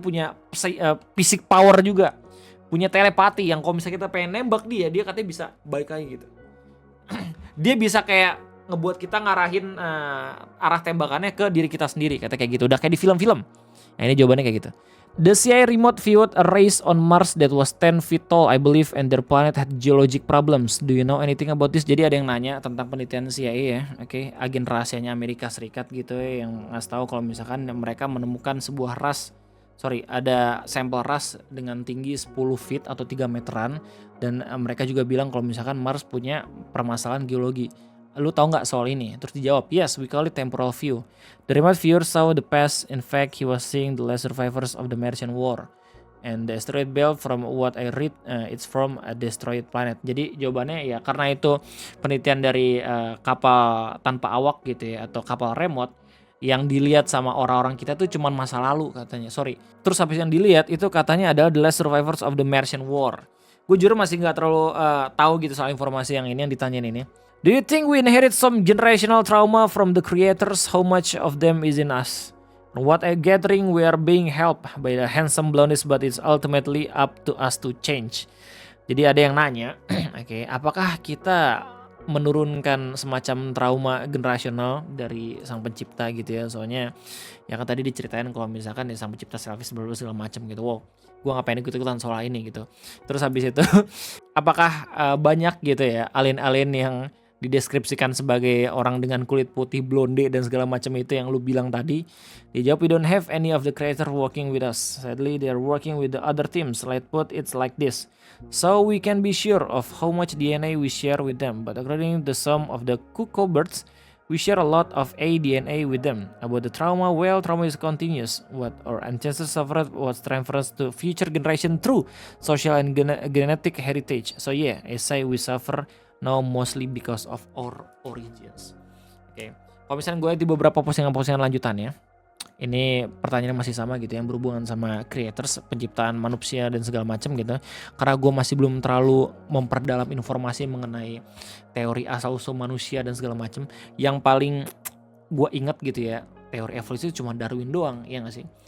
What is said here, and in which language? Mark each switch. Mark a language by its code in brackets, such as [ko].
[id] Dia punya fisik power juga, punya telepati yang kalau misalnya kita pengen nembak dia katanya bisa balik lagi gitu. Dia bisa kayak ngebuat kita ngarahin arah tembakannya ke diri kita sendiri, kata kayak gitu. Udah kayak di film-film. Nah ini jawabannya kayak gitu. [en] The CIA remote viewed a race on Mars that was 10 feet tall, I believe, and their planet had geologic problems. Do you know anything about this? [id] Jadi ada yang nanya tentang penelitian CIA ya, oke, agen rahasianya Amerika Serikat gitu ya, yang ngasih tahu kalau misalkan mereka menemukan sebuah ada sampel ras dengan tinggi 10 feet atau 3 meteran, dan mereka juga bilang kalau misalkan Mars punya permasalahan geologi. Lu tahu nggak soal ini? Terus dijawab, [en] yes, we call it temporal view. The remote viewer saw the past. In fact, he was seeing the last survivors of the Martian War. And the asteroid belt, from what I read, it's from a destroyed planet. [id] Jadi jawabannya ya karena itu penelitian dari kapal tanpa awak gitu ya, atau kapal remote yang dilihat sama orang-orang kita tuh cuman masa lalu katanya. Terus habis yang dilihat itu katanya adalah [en] the last survivors of the Martian War. [id] Gue jujur masih nggak terlalu tahu gitu soal informasi yang ini yang ditanyain ini. [en] Do you think we inherit some generational trauma from the creators? How much of them is in us? What a gathering, we are being helped by the handsome blondies, but it's ultimately up to us to change. [id] Jadi ada yang nanya, oke, apakah kita menurunkan semacam trauma generasional dari sang pencipta gitu ya. Soalnya ya kan tadi diceritain kalau misalkan ya sang pencipta selfish segala macam gitu. Wow, gua ngapain ikut-ikutan soal ini gitu. Terus habis itu apakah banyak gitu ya alien-alien yang dideskripsikan sebagai orang dengan kulit putih, blonde dan segala macam itu yang lu bilang tadi? [en] Dijawab, we don't have any of the creator working with us. Sadly, they are working with the other teams. Let's put it like this. So we can be sure of how much DNA we share with them. But according to some of the cuckoo birds, we share a lot of DNA with them. About the trauma, well, trauma is continuous. What our ancestors suffered was transferred to future generation through social and genetic heritage. So yeah, I say we suffer now mostly because of our origins. [id] Oke. Kalau misalnya gue di beberapa postingan-postingan lanjutannya, ini pertanyaannya masih sama gitu yang berhubungan sama creators, penciptaan manusia dan segala macam gitu. Karena gue masih belum terlalu memperdalam informasi mengenai teori asal usul manusia dan segala macam. Yang paling gue ingat gitu ya, teori evolusi itu cuma Darwin doang, ya nggak sih?